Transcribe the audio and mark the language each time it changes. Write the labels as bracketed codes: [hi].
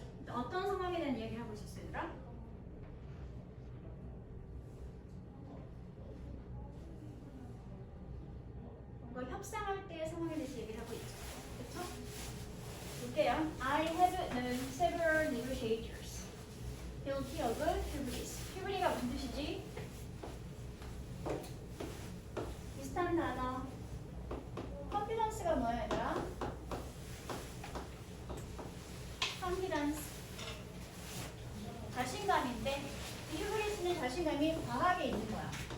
[ko] 어떤 상황에 대한 이야기를 하고 있었어요, 얘들아? 뭔가 협상할 때의 상황에 대해서 얘기를 하고 있죠. 볼게요. [en] I have known several negotiators guilty of hubris. [ko] hubris가 무슨 뜻이지? 비슷한 단어. confidence가 뭐야 얘들아? [en] confidence. [ko] 자신감인데 hubris는 자신감이 과하게 있는 거야.